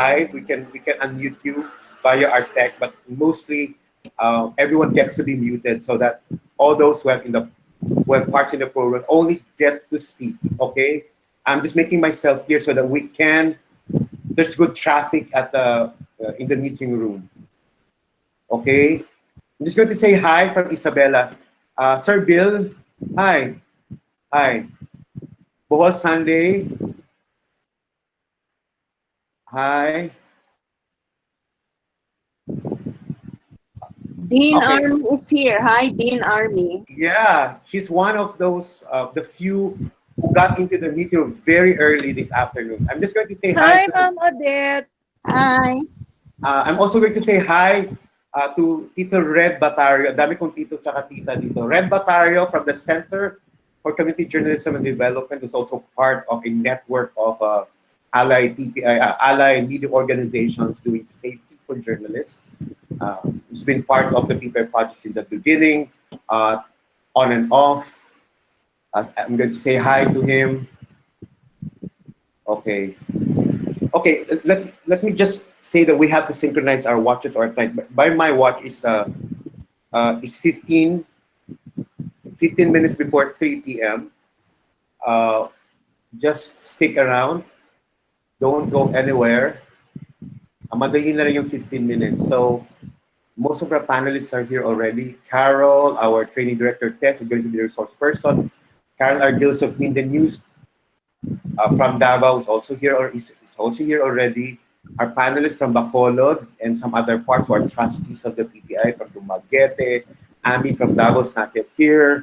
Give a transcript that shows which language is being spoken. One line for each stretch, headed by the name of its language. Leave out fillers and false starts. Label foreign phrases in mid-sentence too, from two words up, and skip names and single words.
English: We can unmute you via our tech, but mostly everyone gets to be muted so that all those who have parts in the program only get to speak. Okay, I'm just making myself here so that we can. There's good traffic at in the meeting room. Okay, I'm just going to say hi from Isabella. Sir Bill, hi. Hi. Bohol Sunday. Hi. Dean Okay. Army is here. Hi, Dean Army. Yeah, she's one of those the few who got into the meeting very early this afternoon. I'm just going to say hi. Hi, Ma'am Odette. Hi. I'm also going to say hi to Tito Red Batario.
Filipino: Dami kong tito tsaka tita dito.
English: Red Batario from the Center for Community Journalism and Development is also part of a network of allied PPI, allied media organizations doing safety for journalists. He's been part of the PPI projects in the beginning, on and off. I'm going to say hi to him. Okay. Okay, let me just say that we have to synchronize our watches or time. By my watch is 15 minutes before 3 p.m. Just stick around. Don't go anywhere.
Filipino: Madali na lang yung 15 minutes.
English: So most of our panelists are here already. Carol, our training director, Tess, is going to be the resource person. Carol Arguillas of Mindanao News from Davao is also here, or is also here already. our panelists from Bacolod and some other parts who are trustees of the PPI from Dumaguete, Ami from Davos, not yet here.